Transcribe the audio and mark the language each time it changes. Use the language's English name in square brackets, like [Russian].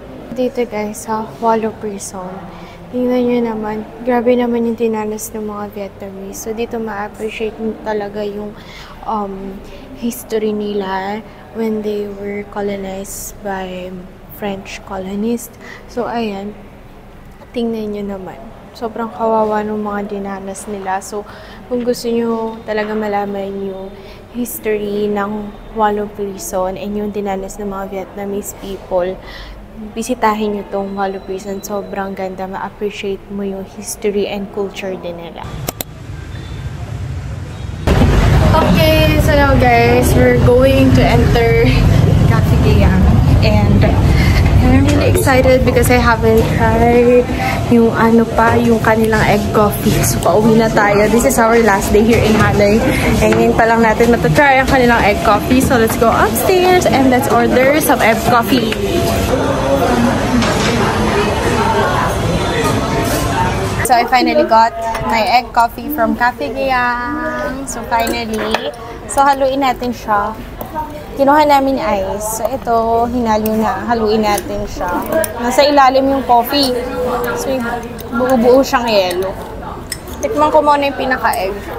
[Filipino] Dito guys, sa Wallo Prison. Tingnan nyo naman, grabe naman yung dinanas ng mga Vietnamese. So dito ma-appreciate talaga yung history nila [English] when they were colonized by French colonists. [Filipino] So ayan, tingnan nyo naman. Sobrang kawawa ng mga dinanas nila. So kung gusto nyo talaga malaman yung history ng Wallo Prison and yung dinanas ng mga Vietnamese people, bisitahin nyo tong Wallo Prison. Sobrang ganda. Ma-appreciate mo yung history and culture din nila. [English] Okay, so now guys, we're going to enter Cafe Gayam. And I'm really excited because I haven't tried [Filipino] yung yung kanilang [English] egg coffee. So pauwi na tayo. This is our last day here in Hanoi. And ngayon pa lang natin matatry ang kanilang egg coffee. So let's go upstairs and let's order some egg coffee. So I finally got my egg coffee from Cafe Gayam. [Filipino] So finally, so haluin natin siya. Kinuha namin ice. So ito, haluin natin siya. Nasa ilalim yung coffee. So buo-buo siyang yelo. Tikman ko muna yung pinaka-egg.